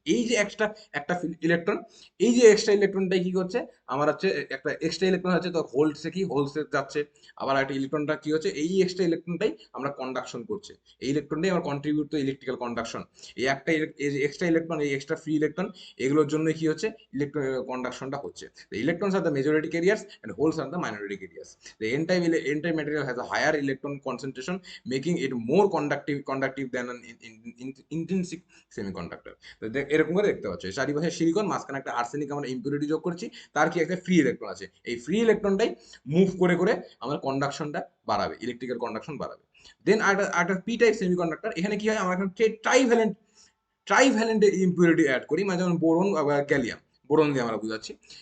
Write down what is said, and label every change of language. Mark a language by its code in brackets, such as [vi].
[bn] এই যে এক্সট্রা একটা ইলেকট্রন, এই যে এক্সট্রা ইলেকট্রনটাই কি করছে, আমার হচ্ছে একটা এক্সট্রা ইলেকট্রন আছে, তো হোলসে কি হোলসে যাচ্ছে। আবার একটা ইলেকট্রনটা কি হচ্ছে, এই এক্সট্রা ইলেকট্রনটাই আমরা কন্ডাকশন করছে, এই ইলেকট্রনটাই আমার [en] Contribute to electrical conduction. [bn] এই একটা এক্সট্রা ইলেকট্রন, এই এক্সট্রা ফ্রি ইলেকট্রন, এগুলোর জন্য কি হচ্ছে, ইলেকট্রন কন্ডাকশনটা হচ্ছে। [en] The electrons are the majority carriers and holes are the minority carriers. The n-type material has a higher electron concentration, making it more conductive than an intrinsic semiconductor. [bn] তো এরকম করে দেখতে পাচ্ছ, চারিপাশে সিলিকন, মাঝখানে একটা আর্সেনিক আমরা ইম্পিউরিটি যোগ করছি, তার কি একটা ফ্রি ইলেকট্রন আছে, এই ফ্রি ইলেকট্রনটাই মুভ করে করে আমার কন্ডাকশনটা বাড়াবে, ইলেকট্রিক্যাল কন্ডাকশন বাড়াবে। দেন একটা পি টাইপ সেমিকন্ডাক্টর, এখানে কি হয়, আমরা এখানে ট্রাইভ্যালেন্ট ইম্পিউরিটি অ্যাড করি, মানে যেমন বোরন, গ্যালিয়াম, বোরন দিয়ে আমরা বুঝাচ্ছি।